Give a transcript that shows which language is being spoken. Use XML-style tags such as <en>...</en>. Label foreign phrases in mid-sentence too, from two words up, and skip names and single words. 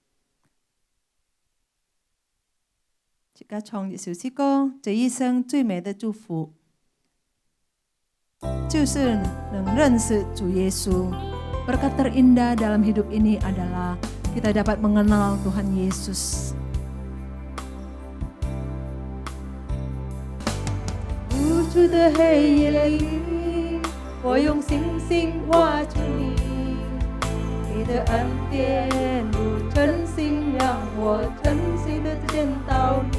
<zh>切個唱一首詩歌，這一生最美的祝福，就是能認識主耶穌。</zh> <id>Berkat terindah dalam hidup ini adalah kita dapat mengenal Tuhan Yesus.</id> <zh>无助的黑夜里，我用星星画出你，你的恩典如晨星，让我真心的见到你。</zh>